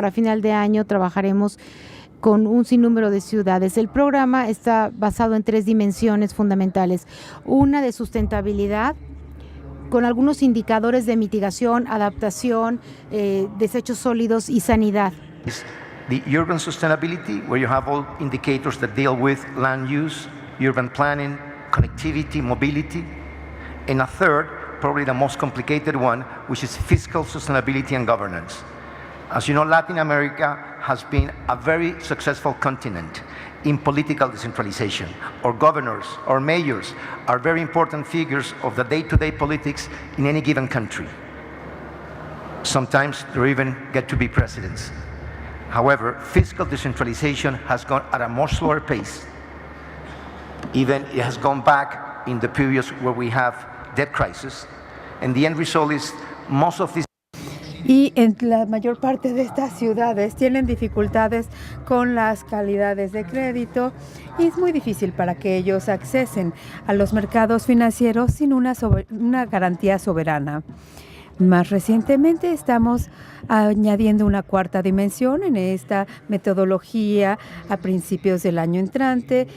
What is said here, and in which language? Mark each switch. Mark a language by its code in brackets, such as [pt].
[es] Para final de año trabajaremos con un sinnúmero de ciudades. El programa está basado en 3 dimensiones fundamentales. Una de sustentabilidad, con algunos indicadores de mitigación, adaptación, desechos sólidos y sanidad. [en] The urban sustainability, where you have all indicators that deal with land use, urban planning, connectivity, mobility, and a third, probably the most complicated one, which is fiscal sustainability and governance. As you know, Latin America has been a very successful continent in political decentralization. Our governors, our mayors are very important figures of the day-to-day politics in any given country. Sometimes they even get to be presidents. However, fiscal decentralization has gone at a much slower pace. Even it has gone back in the periods where we have debt crisis, and the end result is most of these. [es] Y en la mayor parte de estas ciudades tienen dificultades con las calidades de crédito y es muy difícil para que ellos accesen a los mercados financieros sin una garantía soberana. Más recientemente estamos añadiendo una 4ª dimensión en esta metodología a principios del año entrante.